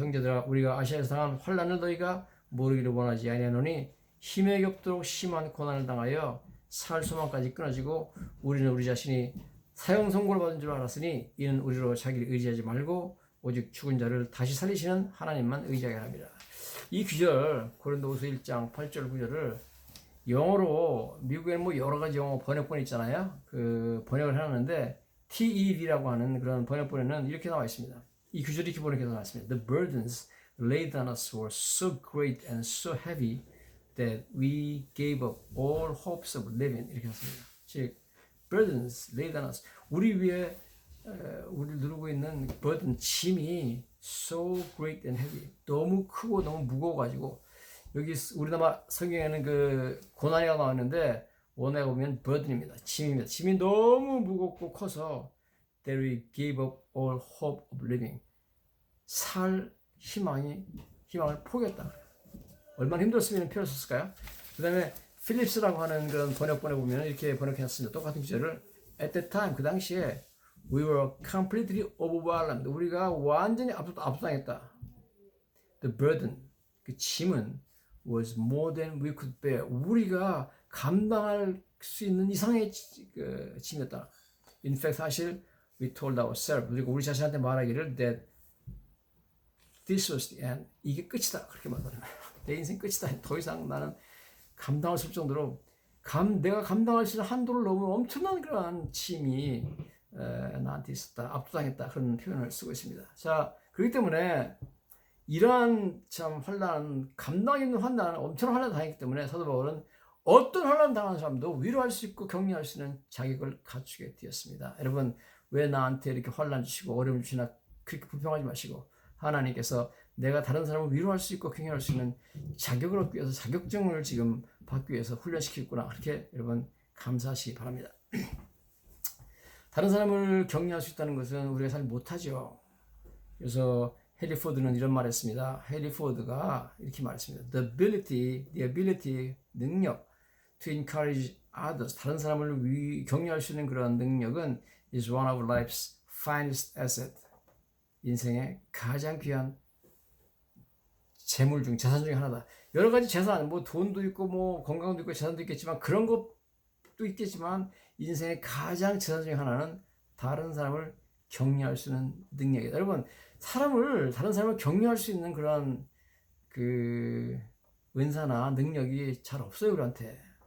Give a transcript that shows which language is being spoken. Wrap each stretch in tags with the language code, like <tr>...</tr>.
<ko>형제들아 우리가 아시아에서 당한 환난을 너희가 모르기를 원하지 아니하노니 힘에 겹도록 심한 고난을 당하여 살 소망까지 끊어지고 우리는 우리 자신이 사형 선고를 받은 줄 알았으니 이는 우리로 자기를 의지하지 말고 오직 죽은 자를 다시 살리시는 하나님만 의지하게 합니다. 이 구절 고린도후서 1장 8절 9절을 영어로 미국에는 여러 가지 영어 번역본이 있잖아요. 그 번역을 해놨는데 TEV라고 하는 그런 번역본에는 이렇게 나와 있습니다. 이 구절이 이렇게 번역해서 나와 있습니다.</ko> <en>The burdens laid on us were so great and so heavy that we gave up all hopes of living.</en> <ko>이렇게 했습니다. 즉,</ko> <en>burdens laid on us.</en> <ko>우리 위에 우리를 누르고 있는 burden, 짐이</ko> <en>so great and heavy.</en> <ko>너무 크고 너무 무거워가지고 여기 우리나라 성경에는 그 고난이라고 나왔는데 원어에 보면 burden입니다. 짐입니다. 짐이 너무 무겁고 커서</ko> <en>that we gave up all hope of living.</en> <ko>살 희망을 포기했다. 얼마나 힘들었으면 표현을 썼을까요? 그 다음에 필립스라고 하는 그런 번역본에 보면 이렇게 번역했습니다. 똑같은 구절을</ko> <en>at that time,</en> <ko>그 당시에</ko> <en>we were completely overwhelmed.</en> <ko>우리가 완전히 압도당했다.</ko> <en>The burden,</en> <ko>그 짐은</ko> <en>was more than we could bear.</en> <ko>우리가 감당할 수 있는 이상의 짐이었다.</ko> <en>In fact,</en> <ko>사실</ko> <en>we told ourselves,</en> <ko>그리고 우리 자신한테 말하기를</ko> <en>that this was the end.</en> <ko>이게 끝이다. 그렇게 말하는 거예요. 내 인생 끝이다. 더 이상 나는 감당할 수 없을 정도로 내가 감당할 수 있는 한도를 넘은 엄청난 그러한 짐이 나한테 있었다. 압도당했다. 그런 표현을 쓰고 있습니다. 자, 그렇기 때문에 이러한 참 환난, 감당 있는 환난, 엄청난 환난 당했기 때문에 사도 바울은 어떤 환난 당한 사람도 위로할 수 있고 격려할 수 있는 자격을 갖추게 되었습니다. 여러분, 왜 나한테 이렇게 환난 주시고 어려움 주시나 그렇게 불평하지 마시고 하나님께서 내가 다른 사람을 위로할 수 있고 격려할 수 있는 자격을 얻기 위해서 자격증을 지금 받기 위해서 훈련시키겠구나. 그렇게 여러분 감사하시기 바랍니다. 다른 사람을 격려할 수 있다는 것은 우리가 잘 못하죠. 그래서 헨리 포드는 이런 말을 했습니다. 헨리 포드가 이렇게 말했습니다.</ko> <en>The ability,</en> <ko>능력</ko> <en>to encourage others,</en> <ko>다른 사람을 격려할 수 있는 그런 능력은</ko> <en>is one of life's finest asset.</en> <ko>인생의 가장 귀한 재물 재산 중에 하나다. 여러 가지 재산, 돈도 있고 건강도 있고 재산도 있겠지만 그런 것도 있겠지만 인생의 가장 재산 중에 하나는 다른 사람을 격려할 수 있는 능력이다. 여러분, 다른 사람을 격려할 수 있는 그런 그 은사나 능력이 잘 없어요, 우리한테.</ko>